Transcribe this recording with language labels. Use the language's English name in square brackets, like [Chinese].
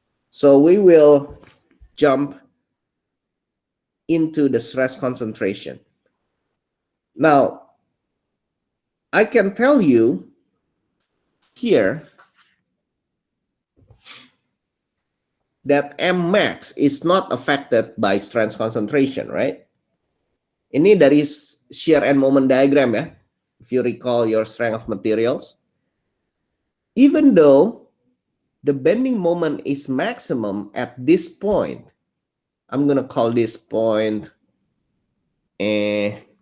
[English] So we will jump into the stress concentration. Now, I can tell you here that M max is not affected by stress concentration, right? [Indonesian] Ini dari shear and moment diagram ya. [English] If you recall your strength of materials. Even though the bending moment is maximum at this point, I'm going to call this point E.